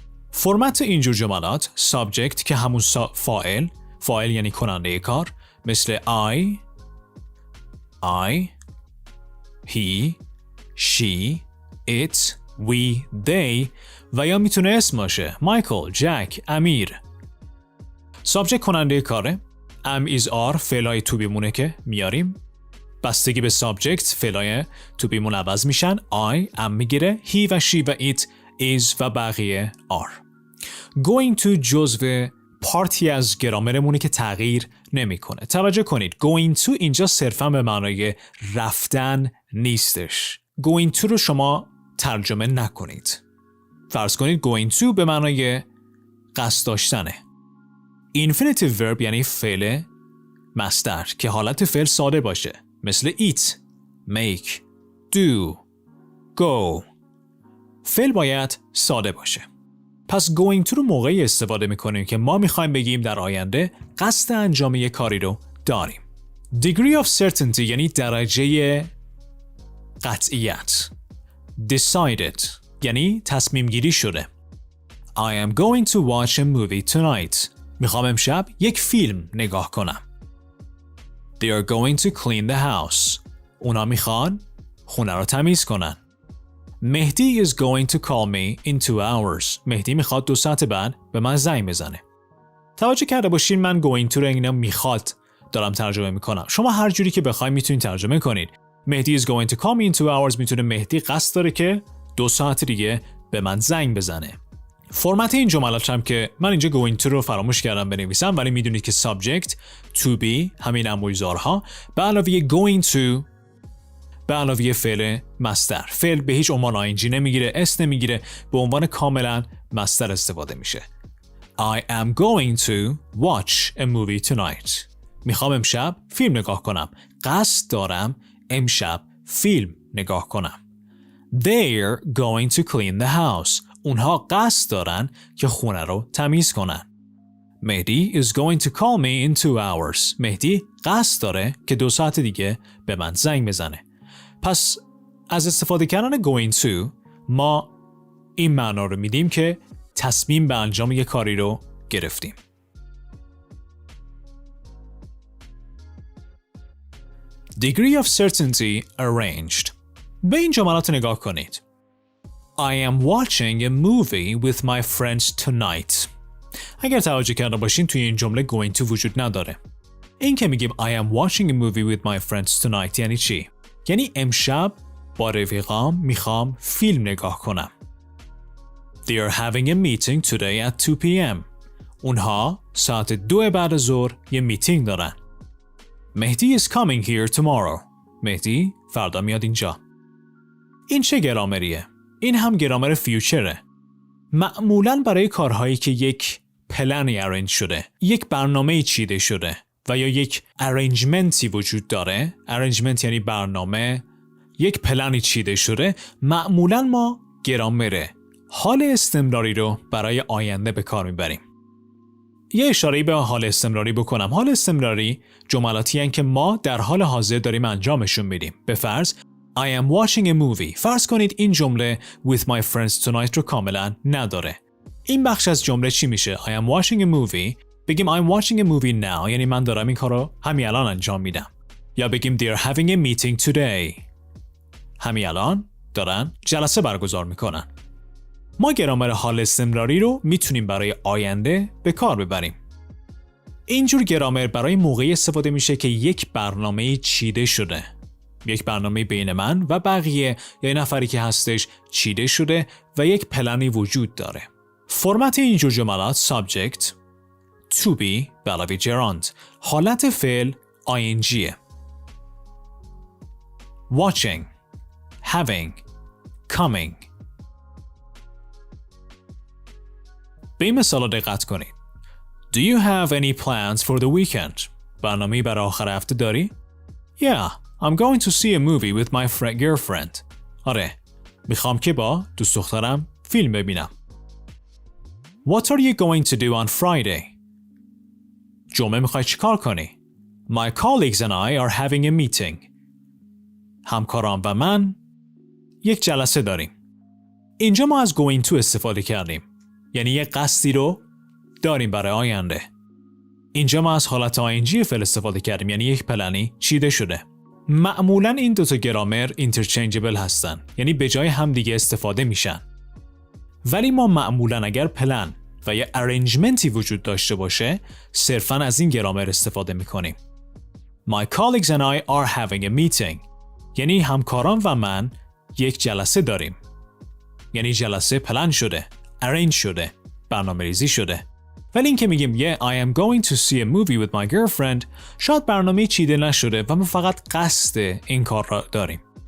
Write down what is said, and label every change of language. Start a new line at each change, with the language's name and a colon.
Persian: فرمت اینجور جملات subject که همون فاعل یعنی کننده کار مثل I, he, she, it, we, they و یا میتونه اسم باشه مایکل، جک، امیر. سابجکت کننده کاره. am is are فعلای تو بیمونه که میاریم. بستگی به سابجکت فعلای تو بیمون عوض میشن. I am میگیره. he و she و it is و بقیه are. going to جزو پارتی از گرامرمونه که تغییر نمیکنه. توجه کنید going to اینجا صرفا به معنای رفتن نیستش. going to رو شما ترجمه نکنید. فرض کنید going to به معنای قصد داشتنه. infinitive verb یعنی فعل مصدر که حالت فعل ساده باشه مثل eat, make, do, go. فعل باید ساده باشه. پس going to رو موقعی استفاده میکنیم که ما میخوایم بگیم در آینده قصد انجام یک کاری رو داریم. degree of certainty یعنی درجه قطعیت. decided یعنی تصمیم گیری شده.
English: I am going to watch a movie tonight.
Persian: میخوام امشب یک فیلم نگاه کنم.
English: They are going to clean the house.
Persian: اونا میخوان خونه رو تمیز کنن. مهدی
English: is going to call me in 2 hours.
Persian: مهدی میخواد 2 ساعت بعد به من زنگ بزنه. توجه کرده باشین من going to رو اینا میخواد دارم ترجمه میکنم. شما هر جوری که بخواید میتونید ترجمه کنید. مهدی
English: is going to call me in 2 hours
Persian: میتونه مهدی قصد داره که 2 ساعت دیگه به من زنگ بزنه. فرمت این جملات هم که من اینجا going to رو فراموش کردم بنویسم، ولی میدونید که subject to be همین انواع‌زارها به علاوه going to به علاوه فعل مصدر. فعل به هیچ عنوان ing نمیگیره، اس نمیگیره، به عنوان کاملا مصدر استفاده میشه.
English: I am going to watch a movie tonight.
Persian: میخوام امشب فیلم نگاه کنم. قصد دارم امشب فیلم نگاه کنم.
English: They're going to clean the house.
Persian: اونها قصد دارن که خونه رو تمیز کنن.
English: Mehdi is going to call me in 2 hours.
Persian: مهدی قصد داره که 2 ساعت دیگه به من زنگ بزنه. پس از استفاده کردن going to ما این معنا رو میدیم که تصمیم به انجام یک کاری رو گرفتیم.
English: Degree of certainty arranged.
Persian: به این جملات نگاه کنید.
English: I am watching a movie with my friends tonight.
Persian: اگر توجه کرده باشین توی این جمله going to وجود نداره. این که میگیم
English: I am watching a movie with my friends tonight
Persian: یعنی چی؟ یعنی امشب با رفیقام میخوام فیلم نگاه کنم.
English: They are having a meeting today at 2 p.m.
Persian: اونها ساعت 2 بعد ظهر یه میتینگ دارن.
English: Mehdi is coming here tomorrow.
Persian: مهدی فردا میاد اینجا. این چه گرامریه؟ این هم گرامر فیوچره. معمولاً برای کارهایی که یک پلنی ارنج شده، یک برنامه چیده شده و یا یک ارنجمنتی وجود داره. ارنجمنت یعنی برنامه، یک پلنی چیده شده. معمولاً ما گرامر حال استمراری رو برای آینده به کار میبریم. یه اشاره‌ای به حال استمراری بکنم. حال استمراری جملاتی هستند که ما در حال حاضر داریم انجامشون میدیم. به فرض
English: I am watching a movie.
Persian: فرض کنید این جمله
English: with my friends tonight
Persian: رو کاملا نداره. این بخش از جمله چی میشه؟
English: I am watching a movie.
Persian: بگیم
English: I'm watching a movie now
Persian: یعنی من دارم این کار رو همین الان انجام میدم. یا بگیم
English: they're having a meeting today.
Persian: همین الان دارن جلسه برگزار میکنن. ما گرامر حال استمراری رو میتونیم برای آینده به کار ببریم. اینجور گرامر برای موقعی استفاده میشه که یک برنامه چیده شده. یک برنامه بین من و بقیه یا نفری که هستش چیده شده و یک پلنی وجود داره. فرمت اینجور جملات subject to be به علاوه gerund. حالت فعل ingه.
English: watching, having, coming.
Persian: به این مثال دقت کنید.
English: Do you have any plans for the weekend?
Persian: برنامه‌ای برای آخر هفته داری؟
English: Yeah, I'm going to see a movie with my girlfriend.
Persian: آره، میخوام که با دوست دخترم فیلم ببینم.
English: What are you going to do on Friday?
Persian: جمعه میخوای چیکار کنی؟
English: My colleagues and I are having a meeting.
Persian: همکاران و من یک جلسه داریم. اینجا ما از going to استفاده کردیم. یعنی یک قصدی رو داریم برای آینده. اینجا ما از حالت آینجی فعل استفاده کردیم، یعنی یک پلنی چیده شده. معمولاً این دوتا گرامر اینترچنجبل هستن، یعنی به جای هم دیگه استفاده میشن. ولی ما معمولاً اگر پلن و یا ارنجمنتی وجود داشته باشه، صرفاً از این گرامر استفاده میکنیم.
English: My colleagues and I are having a meeting.
Persian: یعنی همکاران و من یک جلسه داریم. یعنی جلسه پلن شده، ارنج شده، برنامه‌ریزی شده. ولی این که میگیم
English: I am going to see a movie with my girlfriend،
Persian: شاید برنامه چیده نشده و ما فقط قصد این کار را داریم.